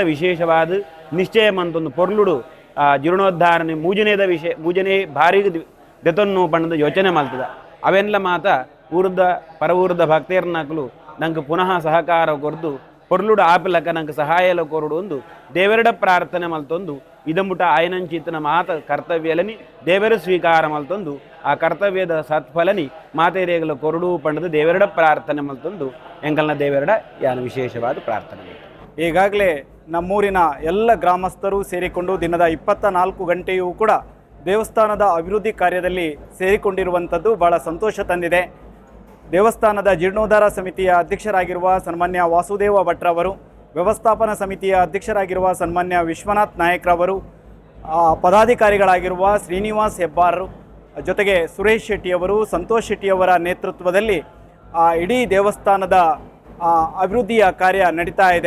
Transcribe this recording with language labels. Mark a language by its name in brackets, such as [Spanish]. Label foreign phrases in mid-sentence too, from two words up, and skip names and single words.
[Tulu] ವಿಶೇಷವಾದ ನಿಶ್ಚಯ ಮಂತೊಂದು ಪೊರ್ಲುಡು ಜೀರ್ಣೋದ್ಧಾರಣೆ ಮೂಜನೇ ಭಾರಿಗೆ ದೆತನ್ನು ಪಣ್ಣದ ಯೋಚನೆ ಮಲ್ತದ ಅವೆಲ್ಲ ಮಾತ ಊರ್ದ ಪರ ಊರ್ದ ಭಕ್ತೇರ್ನಕಲು ನಂಗೆ ಪುನಃ ಸಹಕಾರ ಕೊರ್ದು ಪೊರ್ಲುಡು ಆಪಿಲಕ್ಕ ನಂಗೆ ಸಹಾಯಲ ಕೊರಡು ಒಂದು ದೇವರಡ ಪ್ರಾರ್ಥನೆ ಮಲ್ತೊಂದು ಇದಮುಟ ಆಯನಂಚಿತನ ಮಾತ ಕರ್ತವ್ಯಲನಿ ದೇವರ ಸ್ವೀಕಾರ ಮಲ್ತೊಂದು ಆ ಕರ್ತವ್ಯದ ಸತ್ಫಲನಿ ಮಾತೆರೇಗಲ ಕೊರಡು ಪಂಡದು ದೇವರಡ ಪ್ರಾರ್ಥನೆ ಮಲ್ತೊಂದು ಎಂಕಲ್ನ ದೇವರಡ ಯಾನ ವಿಶೇಷವಾದ ಪ್ರಾರ್ಥನೆ. [Kannada] ಈಗಾಗಲೇ ನಮ್ಮೂರಿನ ಎಲ್ಲ ಗ್ರಾಮಸ್ಥರು ಸೇರಿಕೊಂಡು ದಿನದ 24 ಗಂಟೆಯೂ ಕೂಡ ದೇವಸ್ಥಾನದ ಅಭಿವೃದ್ಧಿ ಕಾರ್ಯದಲ್ಲಿ ಸೇರಿಕೊಂಡಿರುವಂಥದ್ದು ಭಾಳ ಸಂತೋಷ ತಂದಿದೆ. ದೇವಸ್ಥಾನದ ಜೀರ್ಣೋದ್ಧಾರ ಸಮಿತಿಯ ಅಧ್ಯಕ್ಷರಾಗಿರುವ ಸನ್ಮಾನ್ಯ ವಾಸುದೇವ ಭಟ್ರವರು, ವ್ಯವಸ್ಥಾಪನಾ ಸಮಿತಿಯ ಅಧ್ಯಕ್ಷರಾಗಿರುವ ಸನ್ಮಾನ್ಯ ವಿಶ್ವನಾಥ್ ನಾಯಕ್ರವರು, ಪದಾಧಿಕಾರಿಗಳಾಗಿರುವ ಶ್ರೀನಿವಾಸ್ ಹೆಬ್ಬಾರರು, ಜೊತೆಗೆ ಸುರೇಶ್ ಶೆಟ್ಟಿಯವರು, ಸಂತೋಷ್ ಶೆಟ್ಟಿಯವರ ನೇತೃತ್ವದಲ್ಲಿ ಇಡೀ ದೇವಸ್ಥಾನದ ಅಭಿವೃದ್ಧಿಯ ಕಾರ್ಯ ನಡೀತಾ ಇದೆ.